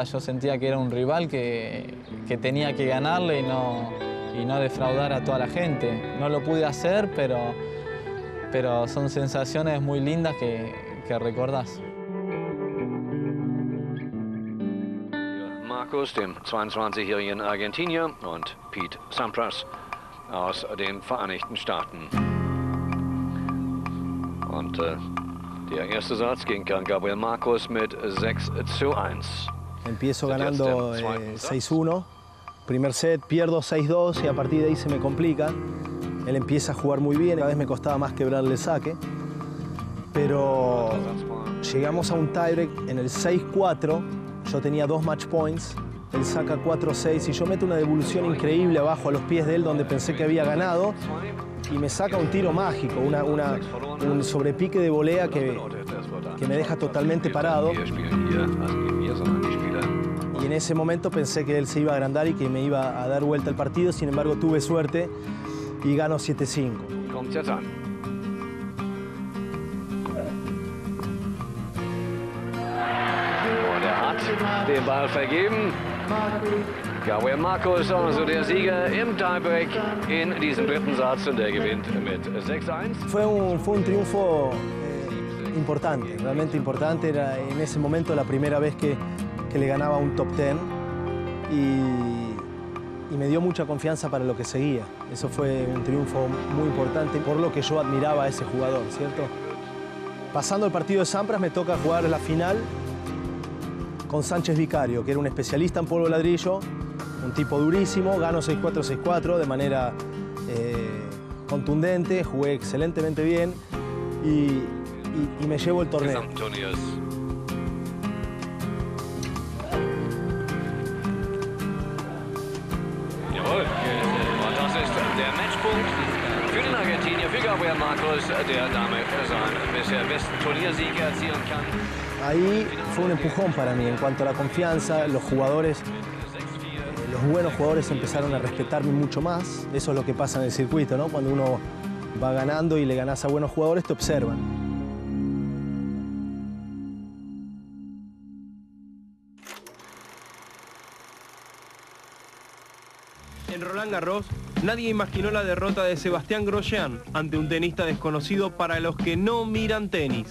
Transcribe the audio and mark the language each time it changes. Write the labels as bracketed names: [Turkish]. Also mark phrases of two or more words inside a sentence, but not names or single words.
[Spanish] Yo sentía que era un rival que tenía que ganarle y no defraudar a toda la gente. No lo pude hacer, pero son sensaciones muy lindas que recordás. [German] Marcos, dem 22-jährigen Argentinier, und Pete Sampras aus den Vereinigten Staaten. Und der erste Satz ging Gabriel Marcos mit 6-1. [Spanish] Empiezo ganando 6-1. Primer set, pierdo 6-2 y a partir de ahí se me complica. Él empieza a jugar muy bien, cada vez me costaba más quebrarle el saque. Pero llegamos a un tiebreak en el 6-4. Yo tenía 2 match points, él saca 4-6 y yo meto una devolución increíble abajo a los pies de él donde pensé que había ganado y me saca un tiro mágico, un sobrepique de volea que me deja totalmente parado. en ese momento pensé que él se iba a agrandar y que me iba a dar vuelta el partido. Sin embargo, tuve suerte y gano 7-5. [German] Kommt jetzt an. Und hat den Ball vergeben. Gabriel Marcus, also der Sieger im Tiebreak in diesem dritten Satz, und der gewinnt mit 6-1. [Spanish] Fue un triunfo importante, realmente importante. Era en ese momento la primera vez que le ganaba un top 10 y me dio mucha confianza para lo que seguía. Eso fue un triunfo muy importante por lo que yo admiraba a ese jugador, ¿cierto? Pasando el partido de Sampras me toca jugar la final con Sánchez Vicario, que era un especialista en polvo ladrillo, un tipo durísimo. Gano 6-4, 6-4 de manera contundente, jugué excelentemente bien y me llevo el torneo. [German] Jawohl. Und das ist der Matchpunkt für den Argentinier, für Gabriel Marcus, der damit seinen bisher besten Turniersieg erzielen kann. [Spanish] Ahí fue un empujón para mí en cuanto a la confianza. Los jugadores, los buenos jugadores empezaron a respetarme mucho más. Eso es lo que pasa en el circuito, ¿no? Cuando uno va ganando y le ganás a buenos jugadores, te observan. En Roland Garros, nadie imaginó la derrota de Sebastián Grosjean ante un tenista desconocido para los que no miran tenis.